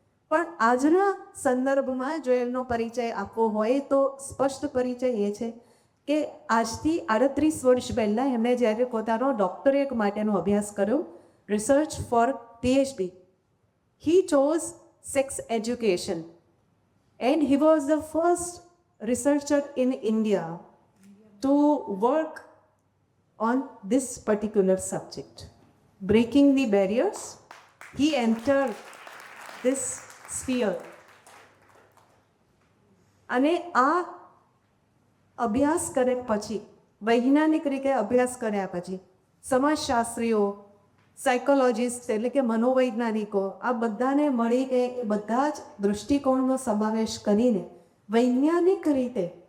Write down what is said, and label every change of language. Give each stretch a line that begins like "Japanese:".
Gujarati: પણ આજના સંદર્ભમાં જો એમનો પરિચય આપવો હોય તો સ્પષ્ટ પરિચય એ છે કે આજથી 38 વર્ષ પહેલાં એમણે જ્યારે પોતાનો ડૉક્ટરેટ માટેનો અભ્યાસ કર્યો,
English: Research for PhD, he chose sex education and he was the first researcher in India to work on this particular subject. Breaking the barriers, he entered this sphere.
Gujarati: અને આ અભ્યાસ કર્યા પછી, વૈજ્ઞાનિક રીતે અભ્યાસ કર્યા પછી, સમાજશાસ્ત્રીઓ, સાયકોલોજીસ્ટ એટલે કે મનોવૈજ્ઞાનિકો, આ બધાને મળીને બધા જ દૃષ્ટિકોણનો સમાવેશ કરીને વૈજ્ઞાનિક રીતે